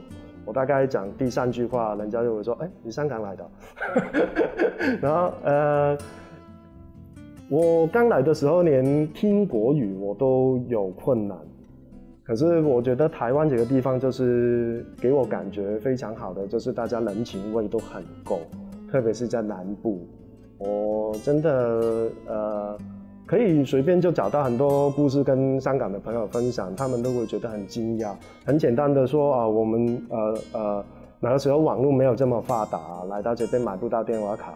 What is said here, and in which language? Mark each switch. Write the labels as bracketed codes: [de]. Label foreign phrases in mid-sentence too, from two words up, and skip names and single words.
[zh] 我大概講第3句話，人家就會說：“哎，你香港來的。” 然後我剛來的時候，連聽國語我都有困難。可是我覺得台灣這個地方就是給我感覺非常好的，就是大家人情味都很夠，特別是在南部。我真的可以随便就找到很多故事跟香港的朋友分享，他们都会觉得很惊讶。很简单的说啊，我们那个时候网络没有这么发达，来到这边买不到电话卡。